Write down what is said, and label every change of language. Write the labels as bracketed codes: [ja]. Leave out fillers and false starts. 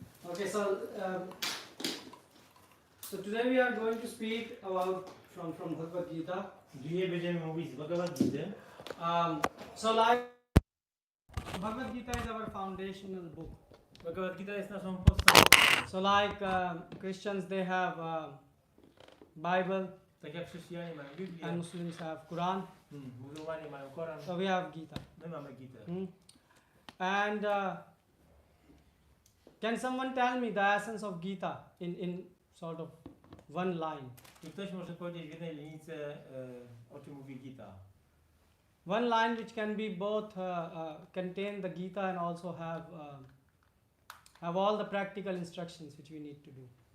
[en] Okay, so today we are going to speak about from Bhagavad-Gita. [pl] Dzisiaj będziemy mówić z Bhagavad-Gity. [en] So like Bhagavad-Gita is our foundational book. [pl] Bhagavad-Gita jest naszą podstawową. [en] So like Christians they have Bible. [pl] Tak jak chrześcijanie mają Biblię. [en] And Muslims have Quran. [pl] Muzułmanie mają Koran. [en] So we have Gita. [pl] My mamy Gitę. [en] And can someone tell me the essence of Gita in sort of one line? [pl] I ktoś może powiedzieć w jednej linijce, o czym mówi Gita. [en] One line which can be both contain the Gita and also have all the practical instructions which we need to do.